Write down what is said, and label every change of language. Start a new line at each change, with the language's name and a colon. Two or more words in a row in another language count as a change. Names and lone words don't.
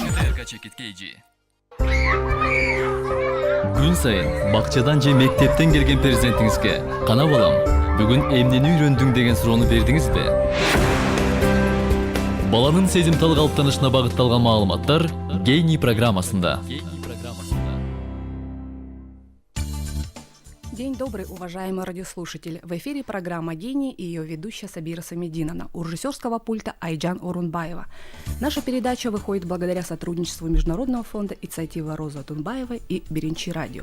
Kyrgyz: Күн сайын бакчадан же мектептен келген перзентиңизге кана балам, бүгүн эмнени үйрөндүң деген суроону бердиңизби? Баланын сезимтал калыптанышына багытталган маалыматтар Гений программасында.
Russian: День добрый, уважаемый радиослушатель. В эфире программа «Гений» и ее ведущая Сабира Самединовна. У режиссерского пульта Айджан Орунбаева. Наша передача выходит благодаря сотрудничеству Международного фонда инициативы Розы Отунбаевой и Биринчи радио.